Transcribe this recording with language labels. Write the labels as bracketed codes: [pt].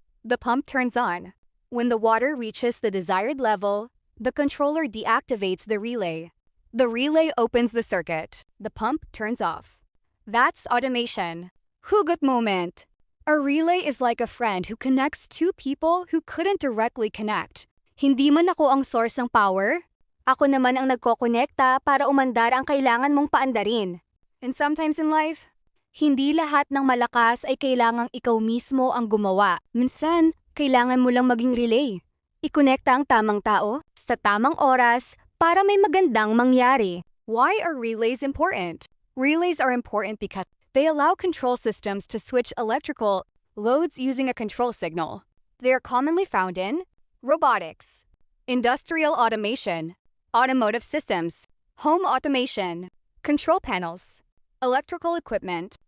[en] The pump turns on. When the water reaches the desired level, the controller deactivates the relay. The relay opens the circuit. The pump turns off. That's automation. Hugot moment. A relay is like a friend who connects two people who couldn't directly connect. [tl] Hindi man ako ang source ng power. Ako naman ang nagkokonekta para umandar ang kailangan mong paandarin. And sometimes in life, hindi lahat ng malakas ay kailangang ikaw mismo ang gumawa. Minsan, kailangan mo lang maging relay. Ikonekta ang tamang tao sa tamang oras para may magandang mangyari. [en] Why are relays important? Relays are important because they allow control systems to switch electrical loads using a control signal. They are commonly found in robotics, industrial automation, automotive systems, home automation, control panels, electrical equipment.